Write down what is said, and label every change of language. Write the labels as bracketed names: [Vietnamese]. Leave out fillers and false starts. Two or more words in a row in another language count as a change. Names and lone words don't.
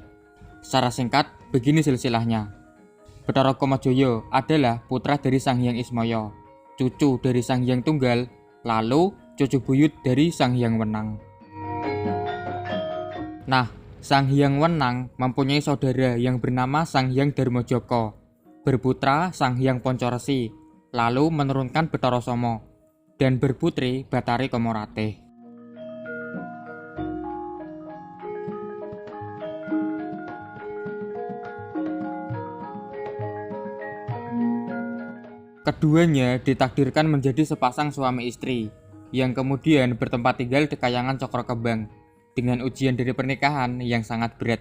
[Indonesian] Secara singkat, begini silsilahnya. Bathara Kamajaya adalah putra dari Sang Hyang Ismaya, cucu dari Sang Hyang Tunggal, lalu cucu buyut dari Sang Hyang Wenang. Nah, Sang Hyang Wenang mempunyai saudara yang bernama Sang Hyang Darmajaka, berputra Sang Hyang Pancaresi, lalu menurunkan Bathara Soma, dan berputri Bathari Kamorate. Keduanya ditakdirkan menjadi sepasang suami istri yang kemudian bertempat tinggal di Kahyangan Cakrakembang dengan ujian dari pernikahan yang sangat berat.